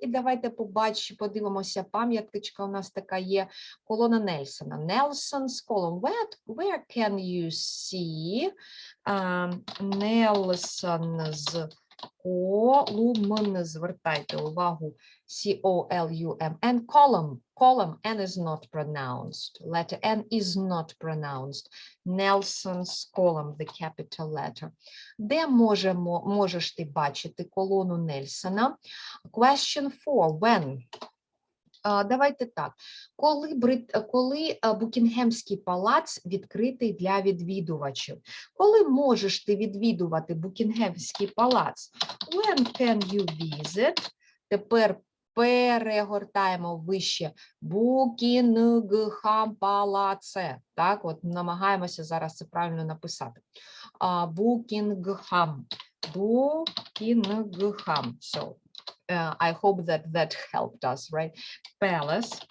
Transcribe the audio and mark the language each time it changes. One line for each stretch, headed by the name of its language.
Ukrainian: І давайте подивимося, пам'яточка у нас така є, колона Нельсона.
English: Nelson's column. Where can you see Nelson's column?
Ukrainian: Звертайте увагу, C-O-L-U-M-N, column,
English: N is not pronounced. Letter N is not pronounced. Nelson's column, the capital letter.
Ukrainian: Де можеш ти бачити колону Нельсона?
English: Question 4. When?
Ukrainian: Давайте так. Коли Букінгемський палац відкритий для відвідувачів? Коли можеш ти відвідувати Букінгемський палац?
English: When can you visit?
Ukrainian: Тепер перегортаємо вище. Букінгем палаце. Так, от намагаємося зараз це правильно написати. Букінгем. Букінгем.
English: So, I hope that helped us, right? Palace.